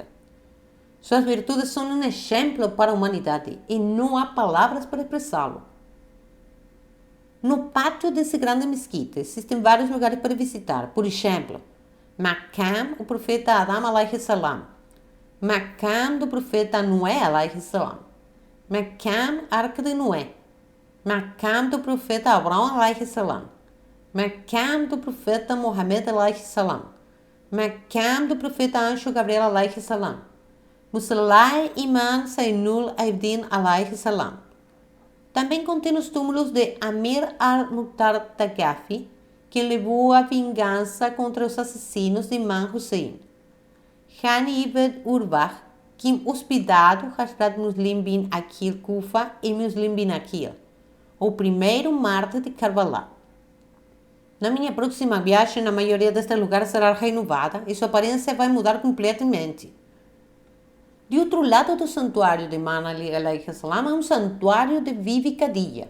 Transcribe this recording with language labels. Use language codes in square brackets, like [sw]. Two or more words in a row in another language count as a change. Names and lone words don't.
[pt] Suas virtudes são um exemplo para a humanidade e não há palavras para expressá-lo. No pátio desse grande mesquita existem vários lugares para visitar. Por exemplo, Maqam, o profeta Adam [ar] عليه السلام, [pt] Maqam do profeta Noé [ar] عليه السلام, [pt] Maqam, arca de Noé, Maqam do profeta Abraão [ar] عليه السلام, [pt] Maqam do profeta Muhammad [ar] عليه السلام, [pt] Maqam do profeta Anjo Gabriel [ar] عليه السلام, [pt] Musallai Imam Zainul Abidin [ar] عليه السلام. [pt] Também contém os túmulos de Amir al-Mukhtar Tagafi, que levou a vingança contra os assassinos de Imam Hussein. Hani ibn Urwah, que hospedado Hazrat Muslim bin Aqil Kufa e Muslim bin Aqil, o primeiro mártir de Karbala. Na minha próxima viagem, a maioria destes lugares será renovada e sua aparência vai mudar completamente. De outro lado do santuário de Imam Ali [ar] عليه السلام [pt] é um santuário de Bibi Khadija.